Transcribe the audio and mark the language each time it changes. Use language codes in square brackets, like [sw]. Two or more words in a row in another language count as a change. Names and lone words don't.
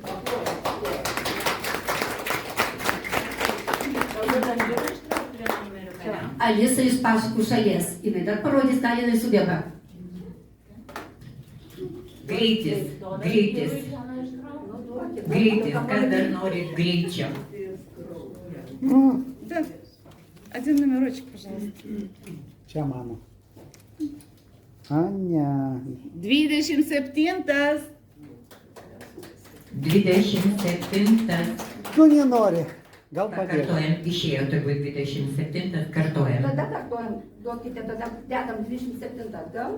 [lt] Alisa iš Paškų šalies. Jinai dar parodys, ką jinai sugeba. Greitis, greitis, greitis, kas dar nori greičio. [ru] Один номерочек, пожалуйста. [lt] Čia mano. Anya. 27. 27. Nu, nenori. Gal padėk. Kartuojam, išėjo turbūt 27, kartuojam. Tada kartuojam, duokite, tada dedam 27 atgal.